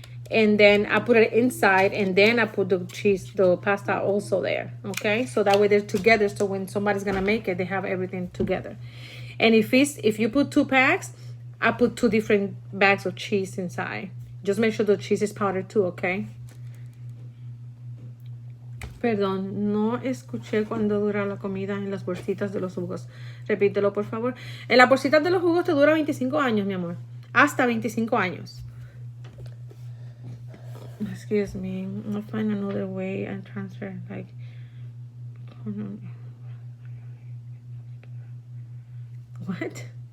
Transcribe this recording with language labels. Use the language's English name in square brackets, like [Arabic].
[English] And then I put it inside, and then I put the pasta also there. Okay, so that way they're together. So when somebody's gonna make it, they have everything together. And if you put 2 packs, I put 2 different bags of cheese inside. Just make sure the cheese is powdered too, okay? [Spanish] Perdón, no escuché cuándo dura la comida en las bolsitas de los jugos. Repítelo, por favor. En las bolsitas de los jugos te dura 25 años, mi amor. Hasta 25 años. [English] Excuse me. I'll find another way and transfer, like... What?